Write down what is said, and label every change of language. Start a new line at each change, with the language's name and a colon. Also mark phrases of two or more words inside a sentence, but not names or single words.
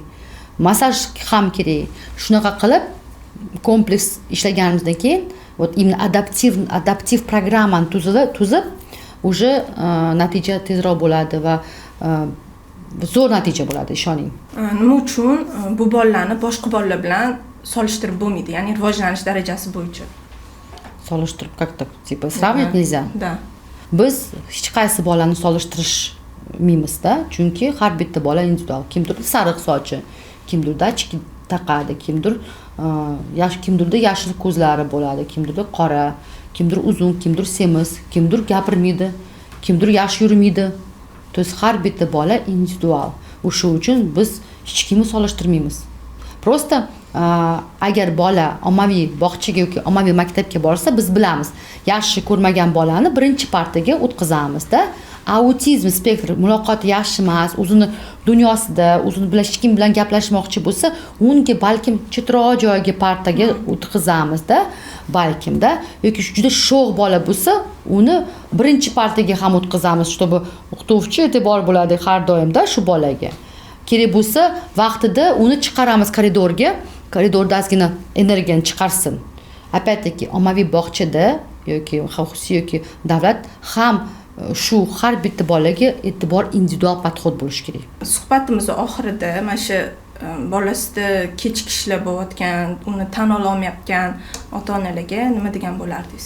Uzbek: Massaj ham kerak. Shunaqa qilib kompleks ishlaganimizdan keyin
Russian: вот именно
Uzbek: adaptiv programmani tuzib уже natija tezroq bo'ladi va zo'r natija bo'ladi, ishoning. Nima uchun bu bolalarni boshqa bolalar bilan solishtirib bo'lmaydi, ya'ni rivojlanish darajasi bo'yicha?
Russian: Solishtirib как-то типа сравнивать nельзя. Да.
Uzbek: Biz hech qaysi bolani solishtirishmaymiz-da, chunki har bitta bola individual. Kimdir sariq sochi, kimdirda ichki taqadi, kimdirda yashil ko'zlari bo'ladi, kimdirda qora, kimdir uzun, kimdir semiz, kimdir gapirmaydi, kimdir yaxshi yurmaydi.
Russian: То есть
Uzbek: har bitta bola individual. O'sha uchun biz hech kimni solishtirmaymiz. Просто agar bola ommaviy bog'chaga yoki ommaviy maktabga borsa, biz bilamiz. Yaxshi ko'rmagan bolani birinchi partaga o'tkazamiz-da. Autizm spektri muloqoti yaxshi emas, o'zini dunyosida, o'zini bilan hech kim bilan gaplashmoqchi bo'lsa, unga balkim chetroq joyga partaga o'tkazamiz-da, balkim-da, yoki juda sho'x bola bo'lsa, uni birinchi partaga ham o'tkazamiz, чтобы o'qituvchi e'tibor bo'ladi har doimda shu bolaga. Kerak bo'lsa, vaqtida uni chiqaramiz koridorda ozgina energiyani chiqarsin.
Russian: Опять-таки,
Uzbek: ommaviy bog'chada yoki xususiy yoki davlat ham shu har bitta bolaga e'tibor individual podxod bo'lishi kerak. Suhbatimiz oxirida mana shu bolasida kechikishlar bo'layotgan, uni tan ola olmayotgan ota-onalarga nima degan bo'lardingiz?